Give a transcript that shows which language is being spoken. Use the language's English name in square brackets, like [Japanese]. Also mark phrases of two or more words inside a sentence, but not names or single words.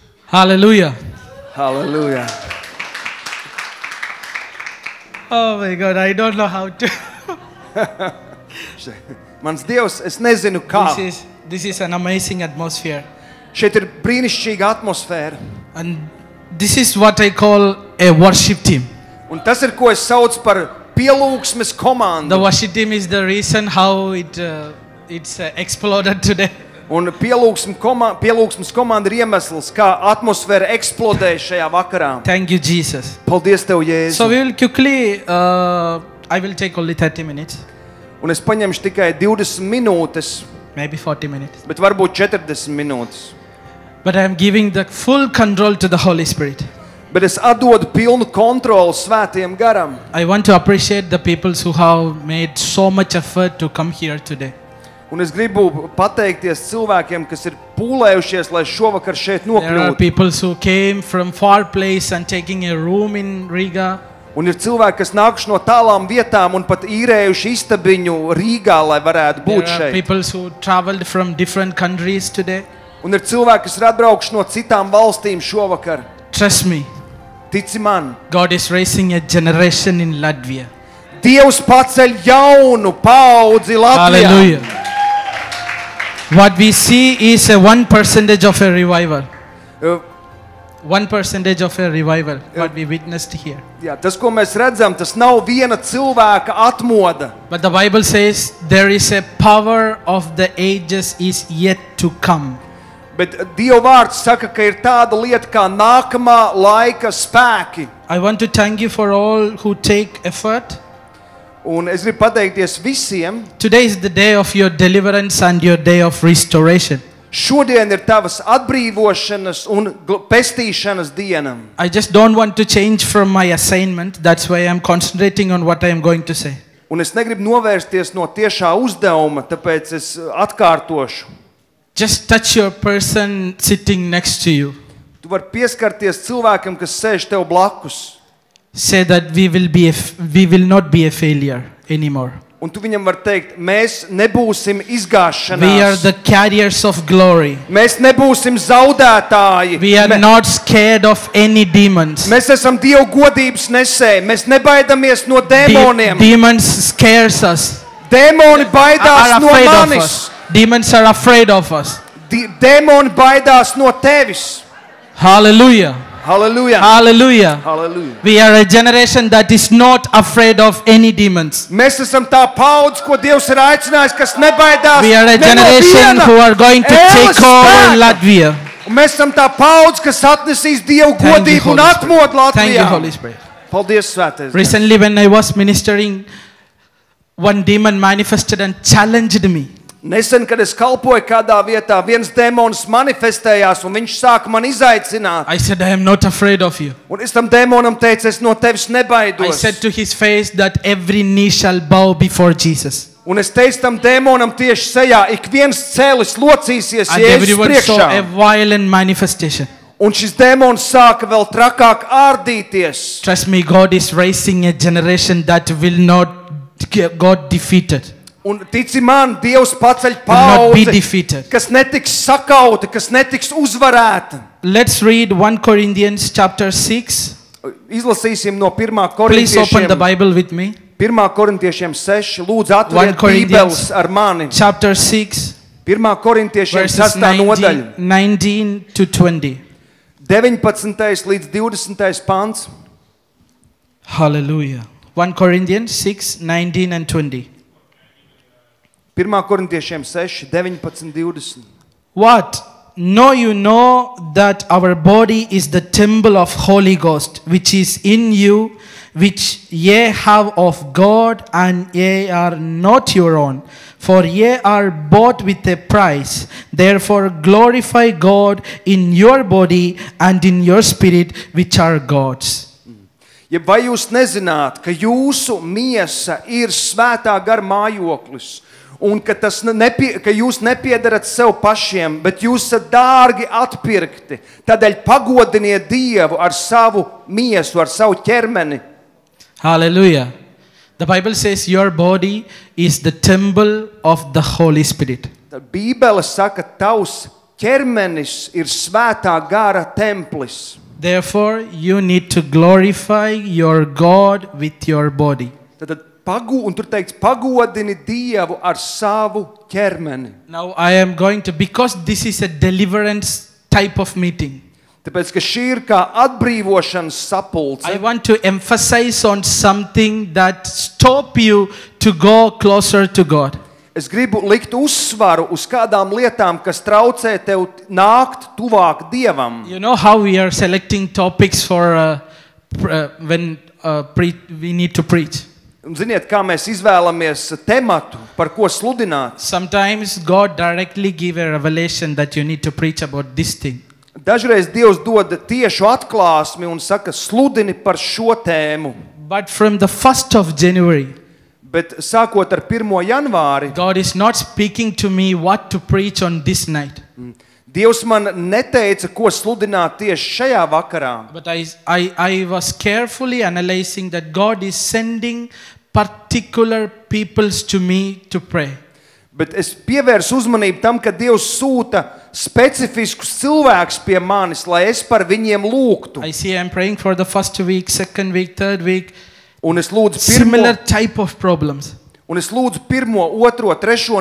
[English] Hallelujah. Hallelujah. Oh my God, I don't know how to. [Latvian] Mans Dievs, es nezinu kā. [English] This is an amazing atmosphere. [Latvian] Šeit ir brīnišķīga atmosfēra. [English] And this is what I call a worship team. [Latvian] Un tas ir, ko es saucu par pielūgsmes komandu. [English] The worship team is the reason how it's exploded today. [Latvian] Un pielūgsmes komanda ir iemesls, kā atmosfēra eksplodēja šajā vakarā. [English] Thank you, Jesus. [Latvian] Paldies Tev, Jēzu. [English] So we will quickly, I will take only 30 minutes. [Latvian] Un es paņemšu tikai 20 minūtes, [English] Maybe 40 minutes. [Latvian] bet varbūt 40 minūtes. [English] But I am giving the full control to the Holy Spirit. [Latvian] Bet es atdodu pilnu kontroli Svētajam Garam. [English] I want to appreciate the people who have made so much effort to come here today. [Latvian] Un es gribu pateikties cilvēkiem, kas ir pūlējušies, lai šovakar šeit [English] There are [Latvian] nokļūtu. [English] people who came from far place and taking a room in Riga. [Latvian] Un ir cilvēki, kas nākuši no tālām vietām un pat īrējuši istabiņu Rīgā, lai varētu būt [English] There are [Latvian] šeit. [English] people who traveled from different countries today. [Latvian] Un ir cilvēki, kas ir atbraukuši no citām valstīm šovakar. [English] Trust me, [Latvian] Tici man, [English] God is raising a generation in Latvia. [Latvian] Dievs paceļ jaunu paudzi Latvijā. [English] Hallelujah. What we see is a 1% of a revival. 1% of a revival, what we witnessed here. [Latvian] Jā, tas, ko mēs redzam, tas nav viena cilvēka atmoda. [English] But the Bible says there is a power of the ages is yet to come. [Latvian] Bet Dieva vārds saka, ka ir tāda lieta kā nākamā laika spēki. [English] I want to thank you for all who take effort. [Latvian] Un es gribu pateikties visiem. [English] Today is the day of your deliverance and your day of restoration. [Latvian] Šodien ir tavas atbrīvošanas un pestīšanas diena. [English] I just don't want to change from my assignment. That's why I'm concentrating on what I am going to say. [Latvian] Un es negribu novērsties no tiešā uzdevuma, tāpēc es atkārtošu. [English] Just touch your person sitting next to you. [Latvian] Tu vari pieskarties cilvēkam, kas sēž tev blakus. [English] Say that we will not be a failure anymore. [Latvian] Un tu viņam vari teikt, mēs nebūsim [English] We are [Latvian] izgāšanās. [English] the carriers of glory. [Latvian] Mēs nebūsim zaudētāji. [English] We are not scared of any demons. [Latvian] Mēs esam Dieva godības nesēji. Mēs nebaidamies no dēmoniem. [English] Demons scares us. [Latvian] Dēmoni baidās [English] Are [Latvian] no [English] afraid of [Latvian] manis. [English] us. Demons are afraid of us. [Latvian] Dēmoni baidās no tevis. [English] Hallelujah. [Latvian] Halleluja. [English] Hallelujah. [Latvian] Halleluja. [English] We are a generation that is not afraid of any demons. [Latvian] Mēs esam tā paudze, ko Dievs ir aicinājis, kas nebaidās [English] We are a [Latvian] ne no [English] generation [Latvian] viena [English] who are going to [Latvian] ēles [English] take over [Latvian] spēka. [English] Latvia. [Latvian] Un mēs esam tā paudze, kas atnesīs Dievu [English] Thank you, [Latvian] godību un [English] Holy [Latvian] atmodu [English] Thank you, [Latvian] Latvijā. [English] Holy Spirit. [Latvian] Paldies, Svētais. [English] Recently, when I was ministering, one demon manifested and challenged me. [Latvian] Nesen, kad es kalpoju kādā vietā, viens dēmons manifestējās un viņš sāka man izaicināt. [English] I said, I am not afraid of you. [Latvian] Un es tam dēmonam teicu, es no tevis [English] I [Latvian] nebaidos. [English] said to his face that every knee shall bow before Jesus. [Latvian] Un es teicu tam dēmonam tieši sejā, ik viens cēlis locīsies [English] And [Latvian] Jēzus [English] everyone saw a [Latvian] priekšā. [English] violent manifestation. [Latvian] Un šis dēmons sāka vēl trakāk ārdīties. [English] Trust me, God is raising a generation that will not get God defeated. [Latvian] Un tici man, Dievs paceļ [English] Will not be [Latvian] paudzi, [English] defeated. [Latvian] kas netiks sakauta, kas netiks uzvarēta. [English] Let's read 1 Corinthians chapter 6. [Latvian] Izlasīsim no 1. [English] Please open the [Latvian] korintiešiem. [English] Bible with me. [Latvian] 1. korintiešiem 6. Lūdzu [English] 1 [Latvian] atveriet [English] Corinthians [Latvian] bībeles ar mani. [English] Chapter 6, [Latvian] 1. korintiešiem [English] verses [Latvian] 6. nodaļa. [English] 19 to 20. [Latvian] 19. līdz 20. pants. [English] Hallelujah. 1 Corinthians 6, 19 and 20. [Latvian] 1. korintiešiem 6, 19, 20. [English] What? Know you know that our body is the temple of Holy Ghost, which is in you, which ye have of God, and ye are not your own. For ye are bought with a price. Therefore glorify God in your body and in your spirit, which are God's. [Latvian] Ja vai jūs nezināt, ka jūsu miesa ir svētā gara mājoklis, un ka jūs nepiedarat sev pašiem, bet jūs esat dārgi atpirkti, tādēļ pagodiniet Dievu ar savu miesu, ar savu ķermeni. [English] Hallelujah. The Bible says your body is the temple of the Holy Spirit. [Latvian] Tad Bībele saka, tavs ķermenis ir svētā gara templis. [English] Therefore, you need to glorify your God with your body. [Latvian] Tad un tur teikts, pagodini Dievu ar savu ķermeni. [English] Now I am going to, because this is a deliverance type of meeting, [Latvian] Tāpēc, ka šī ir kā atbrīvošanas sapulce. [English] I want to emphasize on something that stop you to go closer to God. [Latvian] Es gribu likt uzsvaru uz kādām lietām, kas traucē tev nākt tuvāk Dievam. [English] You know how we are selecting topics for when we need to preach. [Latvian] Un ziniet, kā mēs izvēlamies tematu, par ko sludināt. [English] Sometimes God directly give a revelation that you need to preach about this thing. [Latvian] Dažreiz Dievs dod tiešu atklāsmi un saka, sludini par šo tēmu. [English] But from the 1st of January, [Latvian] Bet sākot ar 1. janvāri, [English] God is not speaking to me what to preach on this night. [Latvian] Dievs man neteica, ko sludināt tieši šajā vakarā. [English] But I was carefully analyzing that God is sending particular peoples to me to pray. [Latvian] Bet es pievērsu uzmanību tam, ka Dievs sūta specifiskus cilvēkus pie manis, lai es par viņiem lūgtu. [English] I see I'm praying for the first week, second week, third week. [Latvian] Un es lūdzu [English] Similar type of problems. [Latvian] Un es lūdzu 1., 2., 3.